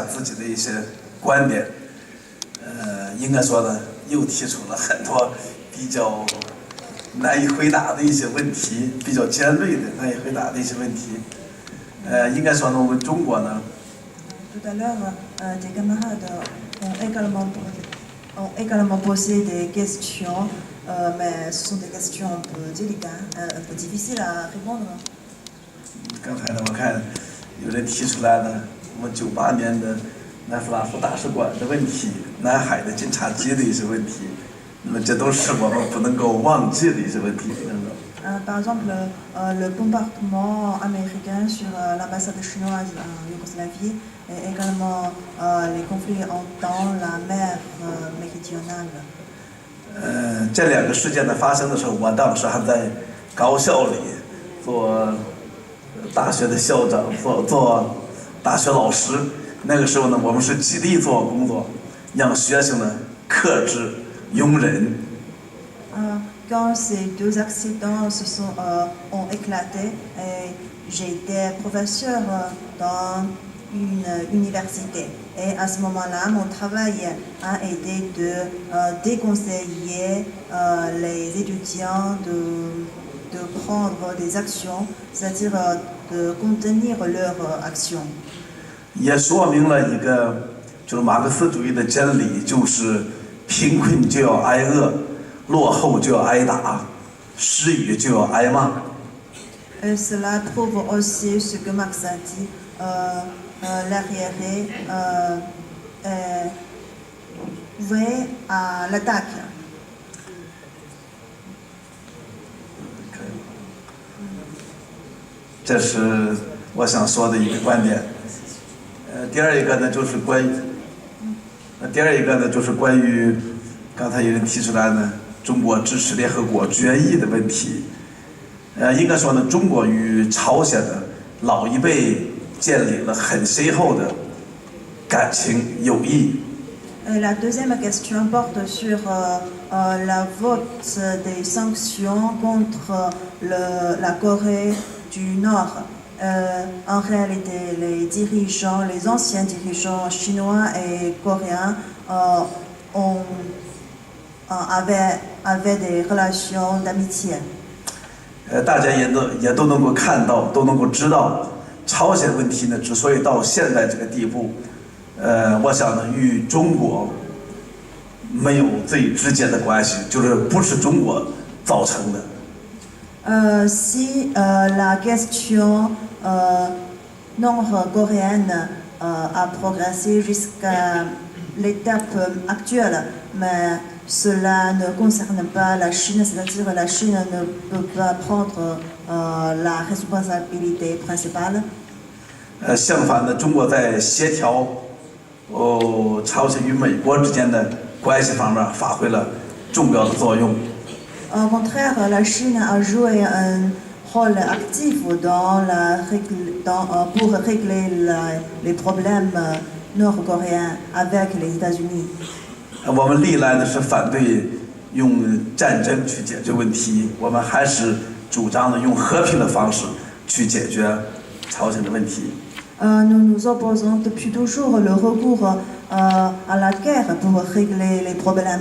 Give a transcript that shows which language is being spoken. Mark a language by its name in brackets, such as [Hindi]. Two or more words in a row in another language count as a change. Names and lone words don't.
[Chinese] 自己的一些观点，应该说呢又提出了很多比较难以回答的一些问题，比较尖锐的难以回答的一些问题。应该说呢，我们中国呢， [French] Tout à l'heure, des camarades ont également posé des questions, mais ce sont des questions un peu délicates, un peu difficiles à répondre. [Chinese] 刚才呢我看有人提出来呢，我们98年的南斯拉夫大使馆的问题，南海的侦察机的一些问题，那么这都是我们不能够忘记的一些问题。 [French] Par exemple, le bombardement américain sur l'ambassade chinoise en Yougoslavie et également les conflits dans la mer méridionale. [Chinese] 这两个事件的发生的时候，我当时还在高校里做大学的校长，做大学老师。那个时候呢，我们是极力做工作，让学生呢克制、容忍。 [French] Quand ces deux accidents ont éclaté, j'étais professeur dans une université. Et à ce moment-là, mon travail a été de déconseiller les étudiants de prendre des actions, c'est-à-dire de contenir leurs actions. [Chinese] 也说明了一个就是马克思主义的真理，就是贫困就要挨饿。落后就要挨打。 失语就要挨骂。 [French] Et cela prouve aussi ce que Marx a dit, l'arriéré est voué à l'attaque. [Chinese] 这是我想说的一个观点。第二一个呢，就是关于刚才有人提出来呢，中国支持联合国决议的问题。应该说呢，中国与朝鲜的老一辈建立了很深厚的感情友谊。 [French] Et la deuxième question porte sur la vote des sanctions contre la Corée du Nord. En réalité, les anciens dirigeants chinois et coréens avaient des relations d'amitié. [Chinese] 大家也都能够看到，都能够知道，朝鲜问题呢，之所以到现在这个地步，我想呢，与中国没有最直接的关系，就是不是中国造成的。 [French] Si la question nord-coréenne a progressé jusqu'à l'étape actuelle, mais cela ne concerne pas la Chine, c'est-à-dire la Chine ne peut pas prendre la responsabilité principale. [Chinese] 相反的，中国在协调朝鲜与美国之间的关系方面发挥了重要的作用。 [French] Au contraire, la Chine a joué un rôle actif pour régler les problèmes nord-coréens avec les États-Unis. [Chinese] 我们历来呢是反对用战争去解决问题，我们还是主张呢用和平的方式去解决朝鲜的问题。 [French] Nous nous opposons depuis toujours le recours à la guerre pour régler les problèmes.